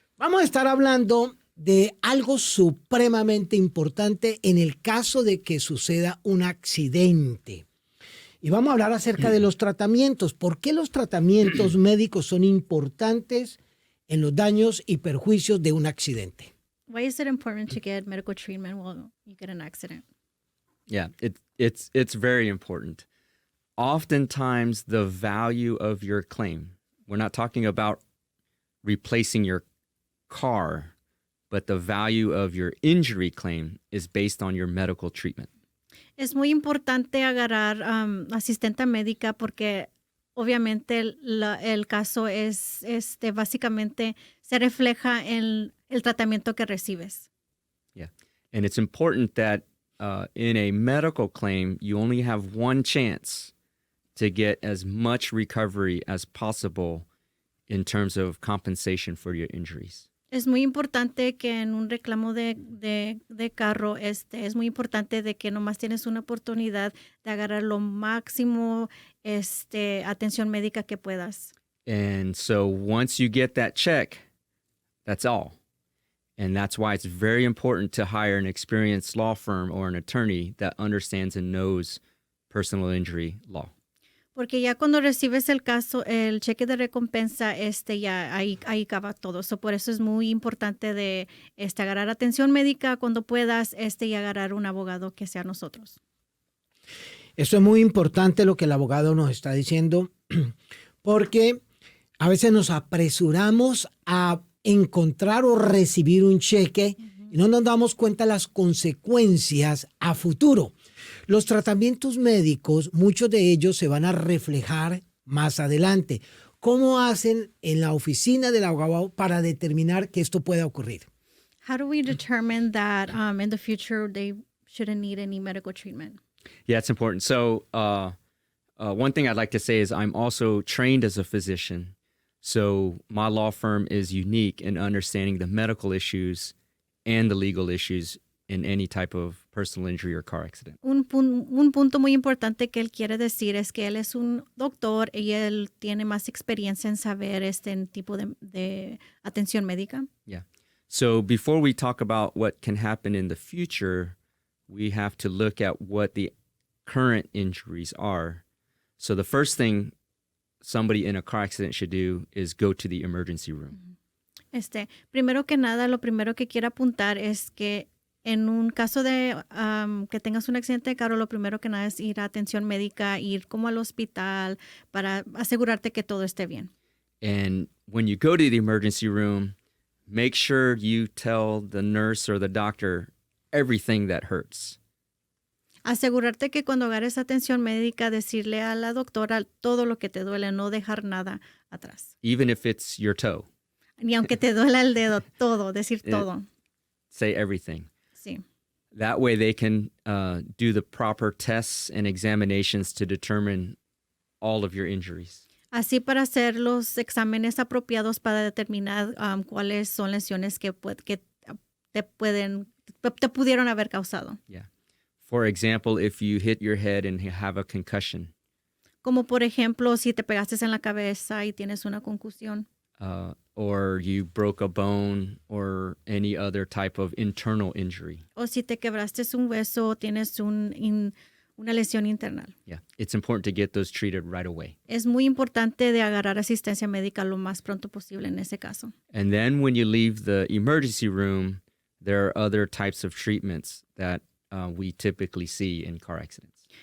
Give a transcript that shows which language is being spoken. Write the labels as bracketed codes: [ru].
[es] Vamos a estar hablando de algo supremamente importante en el caso de que suceda un accidente. Y vamos a hablar acerca de los tratamientos. ¿Por qué los tratamientos médicos son importantes en los daños y perjuicios de un accidente? [en] Why is it important to get medical treatment while you get an accident? Yeah, it's very important. Oftentimes, the value of your claim, we're not talking about replacing your car, but the value of your injury claim is based on your medical treatment. [es] Es muy importante agarrar asistente médica porque obviamente el caso es básicamente se refleja en el tratamiento que recibes. [en] Yeah, and it's important that in a medical claim, you only have one chance to get as much recovery as possible in terms of compensation for your injuries. [es] Es muy importante que en un reclamo de carro es muy importante de que nomás tienes una oportunidad de agarrar lo máximo atención médica que puedas. [en] And so once you get that check, that's all. And that's why it's very important to hire an experienced law firm or an attorney that understands and knows personal injury law. [es] Porque ya cuando recibes el caso, el cheque de recompensa, ya ahí acaba todo. Por eso es muy importante de agarrar atención médica cuando puedas y agarrar un abogado que sea nosotros. Eso es muy importante lo que el abogado nos está diciendo, porque a veces nos apresuramos a encontrar o recibir un cheque y no nos damos cuenta de las consecuencias a futuro. Los tratamientos médicos, muchos de ellos se van a reflejar más adelante. ¿Cómo hacen en la oficina del abogado para determinar que esto pueda ocurrir? [en] How do we determine that in the future they shouldn't need any medical treatment? Yeah, it's important. So one thing I'd like to say is I'm also trained as a physician. So my law firm is unique in understanding the medical issues and the legal issues in any type of personal injury or car accident. [es] Un punto muy importante que él quiere decir es que él es un doctor y él tiene más experiencia en saber tipo de atención médica. [en] Yeah. So before we talk about what can happen in the future, we have to look at what the current injuries are. So the first thing somebody in a car accident should do is go to the emergency room. [es] Primero que nada, lo primero que quiero apuntar es que en un caso de que tengas un accidente de carro, lo primero que nada es ir a atención médica, ir como al hospital para asegurarte que todo esté bien. [en] And when you go to the emergency room, make sure you tell the nurse or the doctor everything that hurts. [es] Asegurarte que cuando agarres atención médica, decirle a la doctora todo lo que te duele, no dejar nada atrás. [en] Even if it's your toe. [es] Ni aunque te duela el dedo, todo, decir todo. [en] Say everything. [es] Sí. [en] That way they can do the proper tests and examinations to determine all of your injuries. [es] Así para hacer los exámenes apropiados para determinar cuáles son lesiones que te pudieron haber causado. [en] Yeah. For example, if you hit your head and have a concussion. [es] Como por ejemplo, si te pegaste en la cabeza y tienes una concusión. [en] Or you broke a bone or any other type of internal injury. [es] O si te quebraste un hueso o tienes una lesión interna. [en] Yeah, it's important to get those treated right away. [es] Es muy importante de agarrar asistencia médica lo más pronto posible en ese caso. [en] And then when you leave the emergency room, there are other types of treatments that we typically see in car accidents.